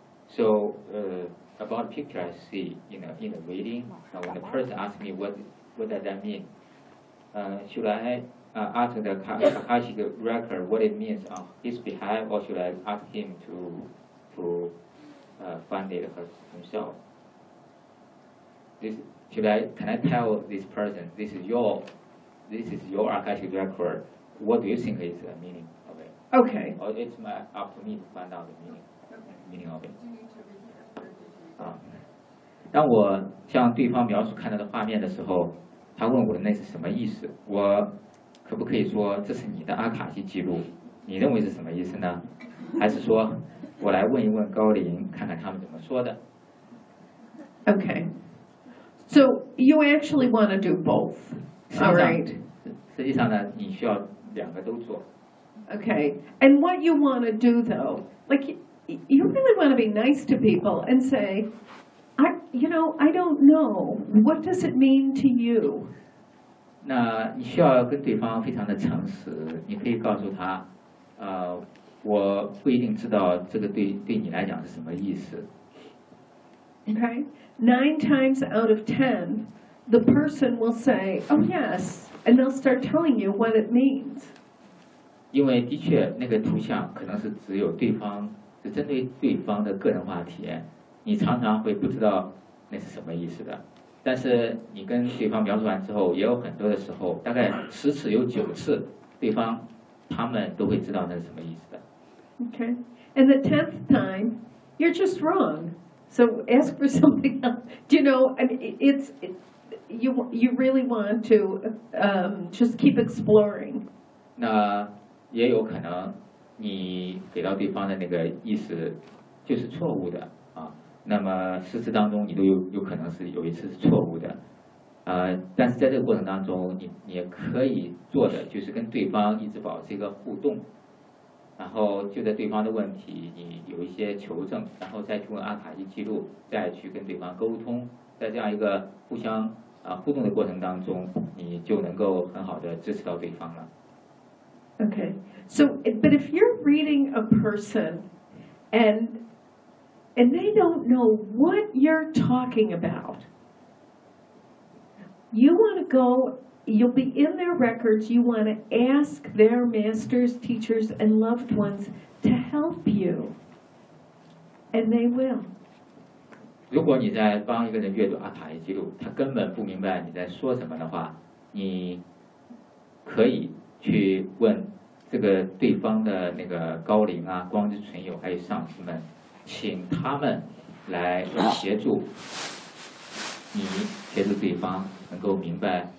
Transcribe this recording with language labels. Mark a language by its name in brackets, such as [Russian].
[English] So about picture I see in the reading, when the person asked me what does that mean, should I ask the Akashic record what it means on his behalf, or should I ask him to find it himself? Can I tell this person this is your Akashic record? What do you think is the meaning of it? Okay. Or it's up to me to find out the meaning. Okay. Meaning of it. [Chinese] 当我向对方描述看到的画面的时候，他问我的那是什么意思？我可不可以说这是你的阿卡西记录？你认为是什么意思呢？还是说我来问一问高林，看看他们怎么说的 [English] ？Okay. So you actually want to do both. All right. [Chinese] 实际上呢，你需要两个都做。 [English] Okay. And what you want to do, though, like, you really want to be nice to people and say, I don't know. What does it mean to you? [Chinese] 那你需要跟对方非常的诚实，你可以告诉他，我不一定知道这个对你来讲是什么意思。 [English] Okay. Nine times out of ten, the person will say, oh yes, and they'll start telling you what it means. [Chinese] 因为的确那个图像可能是只有对方，是针对对方的个人化体验，你常常会不知道那是什么意思的。但是你跟对方描述完之后，也有很多的时候，大概十次有九次，对方他们都会知道那是什么意思的。 [English] Okay. And the tenth time, you're just wrong. So ask for something else. Do you know, I mean, you really want to just keep exploring. [Chinese] 那也有可能你给到对方的那个意思就是错误的啊。那么十次当中你都有可能是有一次是错误的。但是在这个过程当中你也可以做的就是跟对方一直保持一个互动。然后就在对方的问题你有一些求证，然后再去问阿卡西记录，再去跟对方沟通，在这样一个互相互动的过程当中，你就能够很好的支持到对方了。 [English] Okay. So, but if you're reading a person and they don't know what you're talking about, you want to goYou'll be in their records. You want to ask their masters, teachers, and loved ones to help you. And they will. [Chinese] 如果你在帮一个人阅读阿卡西记录，他根本不明白你在说什么的话，你可以去问这个对方的那个高灵啊、光之存有还有上师们，请他们来协助你，协助对方能够明白。